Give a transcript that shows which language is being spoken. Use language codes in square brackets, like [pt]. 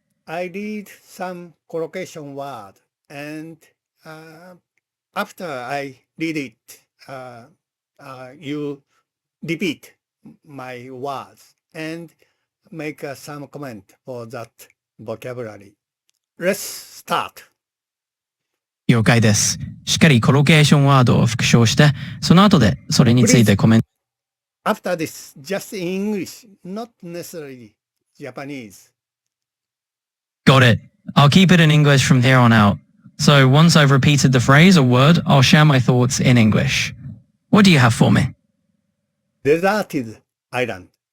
[en] I read some collocation word and after I read it, you repeat my words and make some comment for that vocabulary. Let's start. [ja] 了解です。しっかりコロケーションワードを復唱して、その後でそれについてコメント。 [en] After this, just in English, not necessarily Japanese. Got it. I'll keep it in English from here on out. So once I've repeated the phrase or word, I'll share my thoughts in English. What do you have for me? Deserted island.